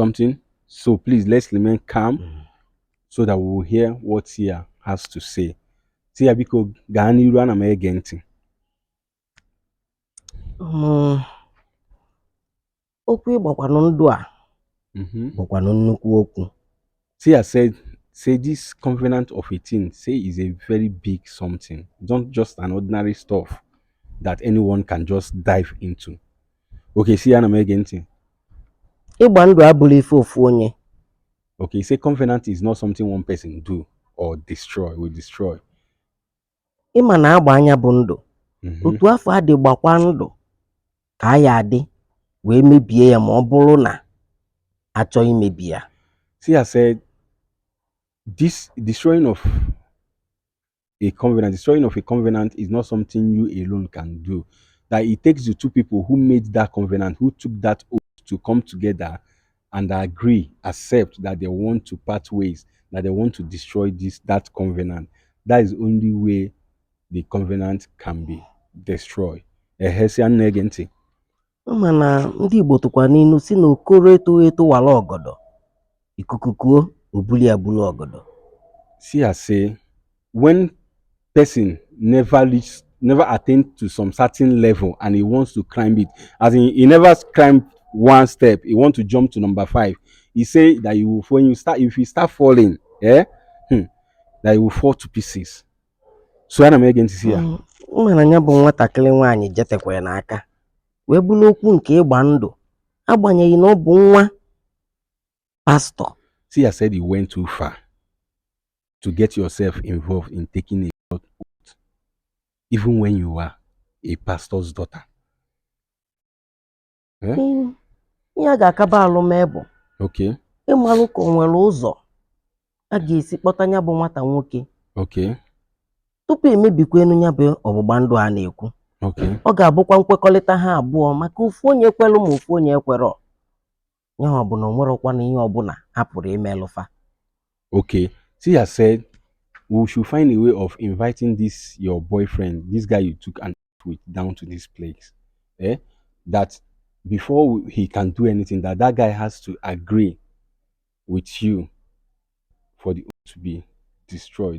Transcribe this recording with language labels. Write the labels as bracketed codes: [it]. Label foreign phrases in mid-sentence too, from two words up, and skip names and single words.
[en] something, so please let's remain calm so that we will hear what Sia has to say. [ig] Sia biko gaa n'iru ana m ege ntị. Okwu ịgbakwanụ ndụ a bụkwanụ nnukwu okwu. [en] Sia said, say this covenant of a thing, say is a very big something, not just an ordinary stuff that anyone can just dive into. [ig] Okay, Sia ana m ege ntị. Ịgba ndụ abụrụ ife ofu onye. [en] Okay, say covenant is not something one person do or destroy, will destroy. [ig] Ịma na agba anya bụ ndụ. Otu afọ adị gbakwa ndụ ka ya adị wee mebie ya ma ọ bụrụ na achọ imebi ya. [en] Sia said, this destroying of a covenant is not something you alone can do. That it takes the two people who made that covenant, who took that oath to come together and agree, accept that they want to part ways, that they want to destroy that covenant. That is the only way the covenant can be destroyed. [ig] Ịma na ndị Igbo tụkwa n'inu si na okoro eto wala ọgọdọ. Ikuku kuo obuli abulu ọgọdọ. [en] Sia say, when person never attain to some certain level and he wants to climb it, as in he never climbed one step, he want to jump to number 5. He say that if you start falling, that you will fall to pieces. [ig] So ana m ege ntị si ya. Ịma na ya bụ nwatakịrị nwaanyị jetekwa n'aka wee bụrụ okwu nke ịgba ndụ agbanyeghị na ọ bụ nwa pastor. [en] Sia said he went too far to get yourself involved in taking a blood oath, even when you are a pastor's daughter. [ig] Ihe a ga-akaba alụm bụ Okay. ịmalụ ka o nwere ụzọ a ga-esi kpọta ya bụ nwata nwoke. Okay. Tupu emebikwenu ya bụ ọgbụgba ndụ a na-ekwu. Okay. Ọ ga-abụkwa nkwekọrịta ha abụọ maka ofu onye kwelu ma ofu onye ekwerọ. Ya ọ bụ na o nwerọkwa na ihe ọbụla ha pụrụ imelụfa. Okay. [en] Sia said we should find a way of inviting your boyfriend, this guy you took an oath with, down to this place. That before he can do anything, that guy has to agree with you for the oath to be destroyed.